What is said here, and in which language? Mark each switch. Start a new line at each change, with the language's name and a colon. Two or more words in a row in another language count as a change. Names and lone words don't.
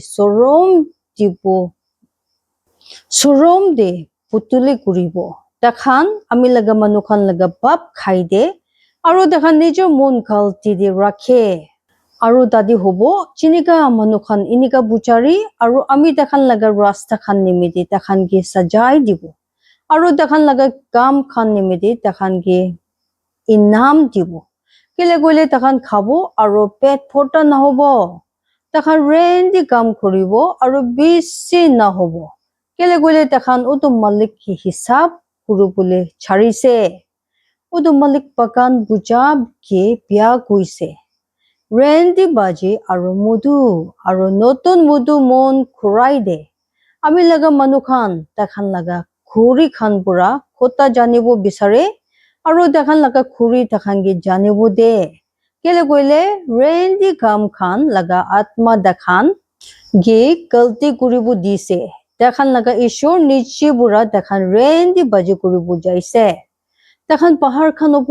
Naga Pidgin: sorom de putuli kuribo takhan ami laga manu khan laga pap khai de aru takhan nijor mon galti de rakhe aru dadi hobo jinika manu khan inika buchari aru ami takhan laga rasta khan nimite takhan ki sajai dibo aru takhan laga kam khan nimite takhan ki inam dibo kele koile takhan khabo aru pet phota nahobo takhan rendi kam koribo aru bisi nahobo kele koile takhan utu malik ki hisab kurubole charise utu malik bagan bujab ke biya kuise rendi baji aru mudu aru notun mudu mon khurai de ami laga manu khan takhan laga khuri khan pura khota janibo bisare aru takhan laga khuri takhan ge janibo de kele koile rendi kam khan laga atma dakhan ge galti kuribo dise takhan laga ishor niche pura takhan rendi baji kuribo jaise takhan pahar khan opor